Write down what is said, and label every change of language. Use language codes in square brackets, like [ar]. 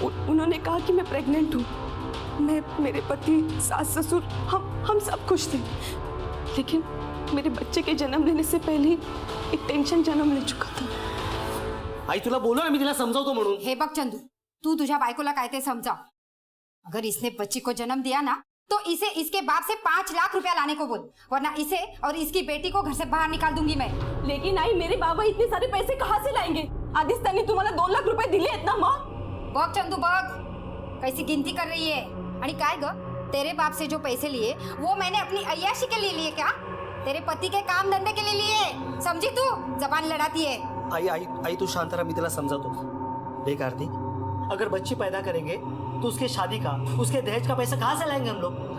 [hi] उन्होंने कहा कि मैं प्रेग्नेंट हूँ। मैं, मेरे पति, सास ससुर, हम सब खुश थे। लेकिन मेरे बच्चे के जन्म लेने से पहले ही एक टेंशन जन्म ले चुका था। [mr] आई तुला बोलो ना मी तिला समजावतो म्हणून। हे बघ चंदू, तू तुझ्या बायकोला काय ते समजाव। [hi] अगर इसने बच्ची को जन्म दिया ना तो इसे इसके बाप से 5 लाख रुपया लाने को बोल, वरना इसे और इसकी बेटी को घर से बाहर निकाल दूंगी मैं। लेकिन आई, मेरे बाबा इतने सारे पैसे कहाँ से लाएंगे? [mr] आधीच त्यांनी तुम्हाला 2 लाख रुपए दिले आहेत ना माँ? बघ चंदू बघ, [hi] कैसी गिनती कर रही है। [mr] आणि काय ग, [hi] तेरे बाप से जो पैसे लिए वो मैंने अपनी अय्याशी के लिए लिए क्या? तेरे पति के काम धंधे के लिए लिए। समझी तू? जबान लड़ाती है। [mr] आई तू शांत रहा, [hi] मैं तेरा समझाता हूँ। देख आरती, अगर बच्ची पैदा करेंगे तो उसके शादी का, उसके दहेज का पैसा कहाँ से लाएंगे हम लोग?